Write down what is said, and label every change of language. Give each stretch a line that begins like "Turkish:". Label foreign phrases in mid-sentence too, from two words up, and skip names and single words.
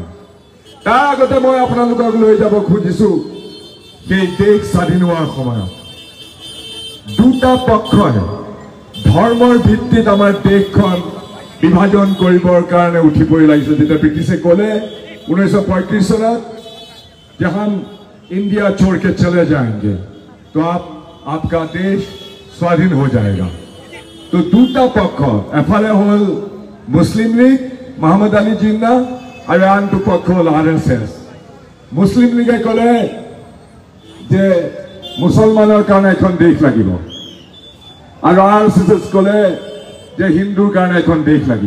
Assamese: তাৰ আগতে মই আপোনালোকক লৈ যাব খুজিছো সেই দেশ স্বাধীন হোৱাৰ সময়ত দুটা পক্ষই ধৰ্মৰ ভিত্তিত আমাৰ দেশখন বিভাজন কৰিবৰ কাৰণে উঠি পৰি লাগিছে। যেতিয়া ব্ৰিটিছে ক'লে 1935 চনত যে
Hindi: हम इंडिया छोड़ के चले जाएंगे तो आपका देश स्वाधीन हो जाएगा।
Assamese: तो দুটা পক্ষ, এফালে হল মুসলিম লীগ মোহাম্মদ আলী জিন্না আৰু আনটো পক্ষ হল RSS। মুসলিম লীগে ক'লে যে মুছলমানৰ কাৰণে এখন দেশ লাগিব, আৰু RSS ক'লে যে হিন্দুৰ কাৰণে এখন দেশ লাগিব।